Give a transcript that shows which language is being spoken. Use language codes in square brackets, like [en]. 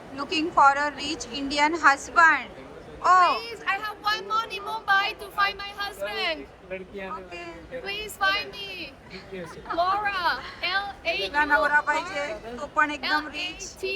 [en] Looking for a rich Indian husband. Please, I have one month in Mumbai to find my husband. Please find me. Laura, [mr] तुला नवरा पाहिजे, तो पण एकदम rich आणि